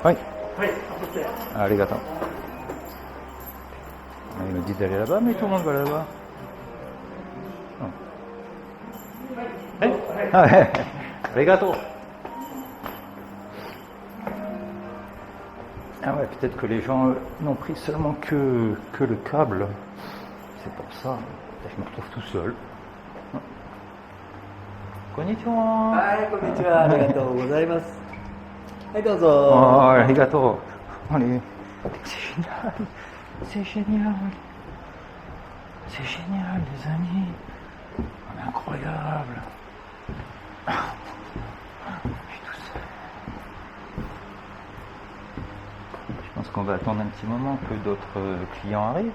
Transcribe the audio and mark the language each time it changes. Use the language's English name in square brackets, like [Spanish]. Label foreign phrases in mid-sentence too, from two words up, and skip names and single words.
[Japanese] はい。はい、そして。 [French] Arigato. Il me dit d'aller là-bas, mais tout le monde va là-bas. Oh. Ah ouais. Arigato. Ah ouais, peut-être que les gens n'ont pris seulement que le câble. C'est pour ça. Je me retrouve tout seul. Konnichiwa. [Japanese] はい、こんにちは。ありがとうございます。はい、どうぞ。 [French] Oh, arigato. Allez. C'est génial. C'est génial. C'est génial, les amis. Incroyable. Je suis tout seul. Je pense qu'on va attendre un petit moment que d'autres clients arrivent.